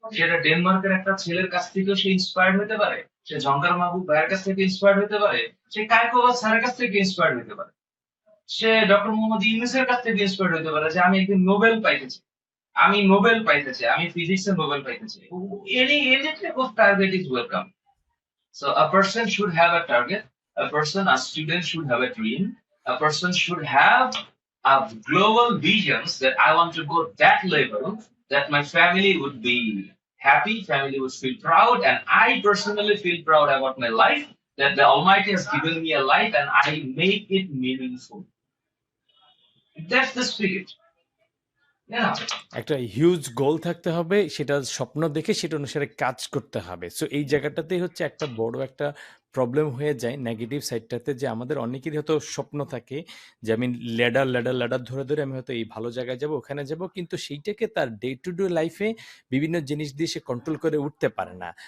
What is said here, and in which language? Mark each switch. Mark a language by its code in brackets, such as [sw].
[bn] সেটা ডেনমার্কের একটা ছেলের কাছ থেকেও সে ইন্সপায়ার্ড হতে পারে, সে ঝঙ্কার মাহবুব ভাইয়ের কাছ থেকে ইন্সপায়ার্ড হতে পারে, সে কায়কোবাদ স্যারের কাছ থেকে ইন্সপায়ার্ড হতে পারে, সে ডক্টর মোহাম্মদ ইউনূসের কাছ থেকে ইন্সপায়ার্ড হতে পারে যে আমি একদিন নোবেল পাইতেছি, আমি নোবেল পাইতেছি, আমি ফিজিক্সে নোবেল পাইতেছি। [en] Any type of target is welcome. So a person should have a target. A student should have a dream. A person should have a global visions that I want to go that level, that my family would be happy, family would feel proud, and I personally feel proud about my life, that the Almighty has given me a life and I make it meaningful. That's the spirit. Yeah. [bn] একটা huge গোল থাকতে হবে, সেটা স্বপ্ন দেখে সেটা অনুসারে কাজ করতে হবে। সো এই জায়গাটাতেই হচ্ছে একটা বড় একটা প্রবলেম হয়ে যায় নেগেটিভ সাইডটাতে, যে আমাদের অনেকেরই হয়তো স্বপ্ন থাকে যে আমি ল্যাডার ধরে ধরে আমি হয়তো এই ভালো জায়গায় যাব, ওখানে যাব, কিন্তু সেইটাকে তার ডে টু ডে লাইফে বিভিন্ন জিনিস দিয়ে সে কন্ট্রোল করে উঠতে পারে না।